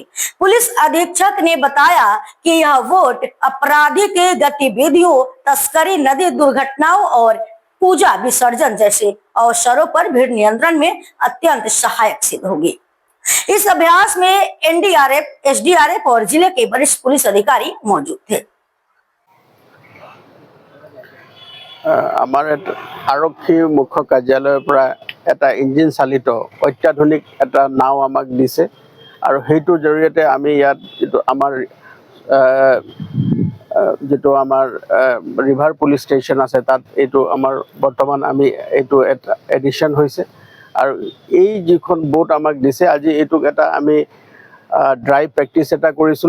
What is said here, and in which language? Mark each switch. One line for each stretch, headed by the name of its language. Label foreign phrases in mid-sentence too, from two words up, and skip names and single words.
Hindi: पुलिस अधीक्षक ने बताया कि यह बोट आपराधिक गतिविधियों, तस्करी, नदी दुर्घटनाओं और पूजा विसर्जन जैसे अवसरों पर भीड़ नियंत्रण में अत्यंत सहायक सिद्ध होगी। इस अभ्यास में एनडीआरएफ, एसडीआरएफ और जिले के वरिष्ठ पुलिस अधिकारी मौजूद थे।
Assamese: আমাৰ আৰক্ষী মুখ্য কাৰ্যালয়ৰ পৰ এটা ইঞ্জিন চালিত অত্যাধুনিক এটা নাও আমাক দিছে আৰু হেইটোৰ জৰিয়তে আমি ইয়াত যেটো আমাৰ
English: river police station
Assamese: আছে তাত এইটো আমাৰ বৰ্তমান আমি এইটো এটা এডিশন হৈছে আৰু এই যিখন বোট আমাক দিছে আজি এইটোক এটা আমি
English: drive practice
Assamese: এটা কৰিছিলো।